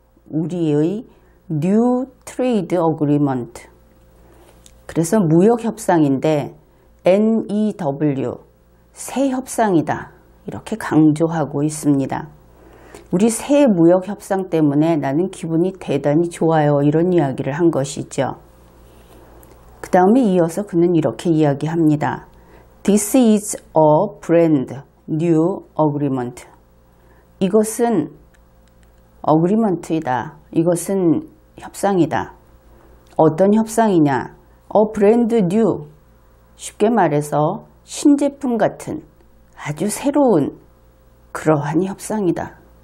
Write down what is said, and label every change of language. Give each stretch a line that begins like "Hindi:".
Korean: 우리의
English: New Trade Agreement.
Korean: 그래서 무역협상인데 NEW, 새 협상이다, 이렇게 강조하고 있습니다. 우리 새 무역협상 때문에 나는 기분이 대단히 좋아요, 이런 이야기를 한 것이죠. 그 다음에 이어서 그는 이렇게 이야기합니다.
English: This is a brand new agreement.
Korean: 이것은 어그리먼트이다. 이것은 협상이다. 어떤 협상이냐? 브랜드 뉴. 쉽게 말해서 신제품 같은 아주 새로운 그러한 협상이다.